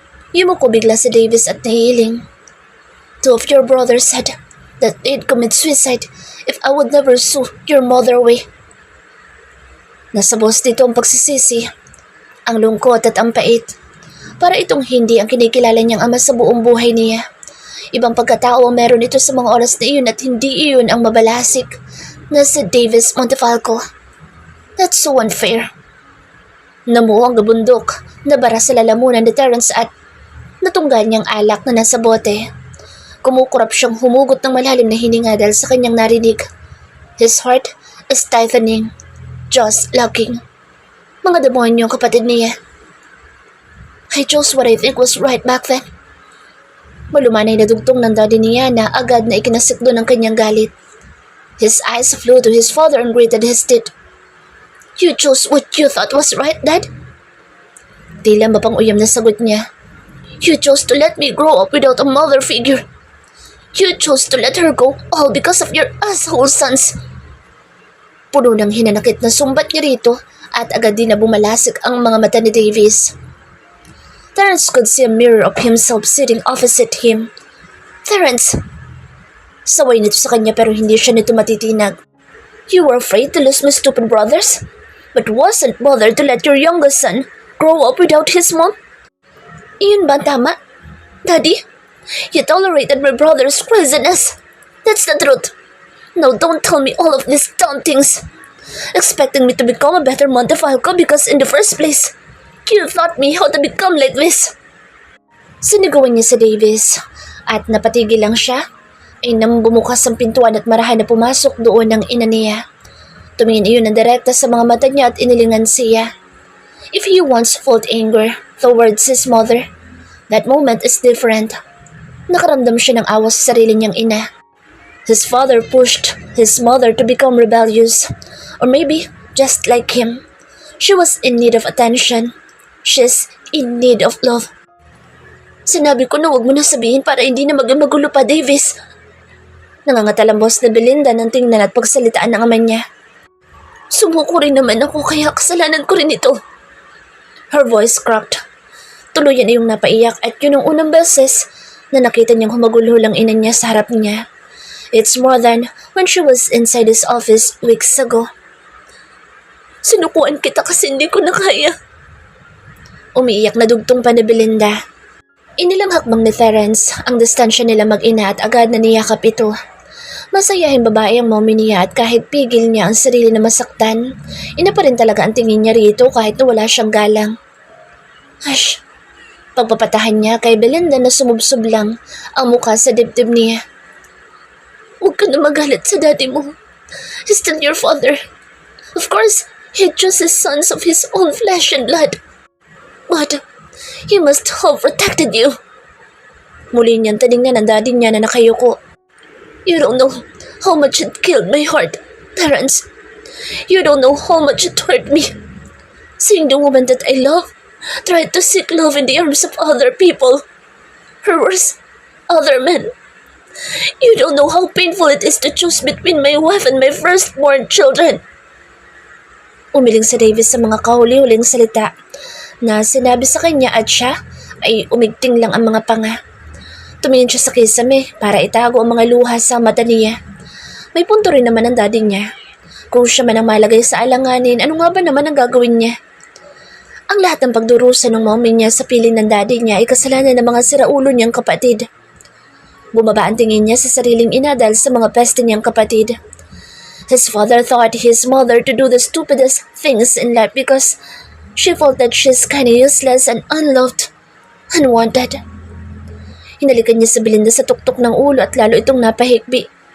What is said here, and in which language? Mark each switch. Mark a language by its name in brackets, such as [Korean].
[Filipino] Yumuko bigla si Davis at nahihiling. [English] 2 of your brothers said that they'd commit suicide if I would never sue your mother away. [Filipino] Nasa boss dito ang pagsisisi, ang lungkot at ang pait. Para itong hindi ang kinikilala niyang ama sa buong buhay niya. Ibang pagkatao ang meron ito sa mga oras na iyon at hindi iyon ang mabalasik na si Davis Montefalco. [English] That's so unfair. [Filipino] Namuo ang gabundok na bara sa lalamunan ni Terence at natunggan niyang alak na nasa bote. Kumukurap siyang humugot ng malalim na hininga dahil sa kanyang narinig. [English] His heart is tightening, jaws locking. [Filipino] Mga demonyo ang kapatid niya. [English] I chose what I think was right back then. [Filipino] Malumanay na dugtong ng daddy niya na agad na ikinasikdo ng kanyang galit. [English] His eyes flew to his father and gritted his teeth. You chose what you thought was right, Dad? [Filipino] Tila mapang-uyam na sagot niya. [English] You chose to let me grow up without a mother figure. You chose to let her go all because of your asshole sons. [Filipino] Puno ng hinanakit na sumbat niya rito at agad din na bumalasik ang mga mata ni Davis. [English] Terence could see a mirror of himself sitting opposite him. Terence! [Filipino] Saway nito sa kanya pero hindi siya nito matitinag. [English] You were afraid to lose my stupid brothers? but wasn't bothered to let your youngest son grow up without his mom? [Filipino] Iyon ba tama? [English] Daddy, you tolerated my brother's craziness. That's the truth. Now don't tell me all of these dumb things. Expecting me to become a better Montefalco because in the first place, you taught me how to become like this. [Filipino] Sinigawan niya si Davis at napatigil lang siya ay nang bumukas ang pintuan at marahan na pumasok doon ng ina niya. Tumingin iyon ng direkta sa mga mata niya at inilingan siya. [English] If he once felt anger towards his mother, that moment is different. [Filipino] Nakaramdam siya ng awa sa sarili niyang ina. [English] His father pushed his mother to become rebellious, or maybe just like him. She was in need of attention. She's in need of love. [Filipino] Sinabi ko na huwag mo na sabihin para hindi na magulo pa, Davis. Nangangatalambos na Belinda nang tingnan at pagsalitaan ng ama niya. Sumuko rin naman ako kaya kasalanan ko rin ito. [English] Her voice cracked. [Filipino] Tuluyan iyong napaiyak at yun ang unang beses na nakita niyang humagulo lang ina niya sa harap niya. [English] It's more than when she was inside his office weeks ago. [Filipino] Sinukuan kita kasi hindi ko na kaya. Umiiyak na dugtong pa ni Belinda. Inilang hakbang ni Terence ang distansya nila mag-ina at agad na niyakap ito. Masayahing babae ang mommy niya at kahit pigil niya ang sarili na masaktan, ina pa rin talaga ang tingin niya rito kahit na wala siyang galang. [English] Hush! [Filipino] Pagpapatahan niya kay Belinda na sumubsob lang ang mukha sa dibdib niya. Huwag ka na magalit sa daddy mo. [English] He's still your father. Of course, he chooses sons of his own flesh and blood. But he must have protected you. [Filipino] Muli niyang tinignan ang daddy niya na nakayuko. [English] You don't know how much it killed my heart, Terence. You don't know how much it hurt me. Seeing the woman that I love tried to seek love in the arms of other people. Or worse, other men. You don't know how painful it is to choose between my wife and my firstborn children. [Filipino] Umiling si Davis sa mga kahuli-huling salita na sinabi sa kanya at siya ay umigting lang ang mga panga. Tumingin siya sa kisame para itago ang mga luha sa mata niya. May punto rin naman ang daddy niya. Kung siya man ang malagay sa alanganin, ano nga ba naman ang gagawin niya? Ang lahat ng pagdurusa ng mommy niya sa piling ng daddy niya ay kasalanan ng mga siraulo niyang kapatid. Bumaba ang tingin niya sa sariling ina dahil sa mga peste niyang kapatid. [English] His father thought his mother to do the stupidest things in life because she felt that she's kinda useless and unloved, unwanted. [Filipino] Hinalikan niya si Belinda sa tuktok ng ulo at lalo itong napahikbi.